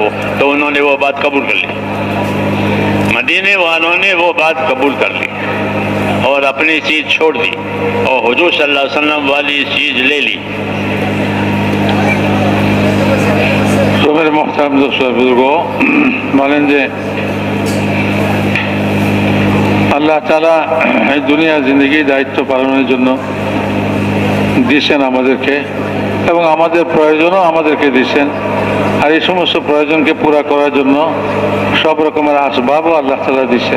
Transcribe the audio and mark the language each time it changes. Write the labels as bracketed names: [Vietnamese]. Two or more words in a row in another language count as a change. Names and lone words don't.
[Urdu] تو انہوں نے وہ بات قبول کر لی، مدینے والوں نے وہ بات قبول کر لی اور اپنی چیز چھوڑ دی اور حضور [Arabic] صلی اللہ علیہ وسلم [Urdu] والی چیز لے لی۔ تو میرے محترم دوستوں بزرگوں، [Bangla] বলেন যে আল্লাহ তাআলা এই দুনিয়া জিন্দগি দায়িত্ব পালনের জন্য দিয়েছেন আমাদেরকে, এবং আমাদের প্রয়োজনও আমাদেরকে দিয়েছেন। আর এই সমস্ত প্রয়োজনকে পুরা করার জন্য সব রকমের আসবাবও আল্লাহ তাআলা দিয়েছেন।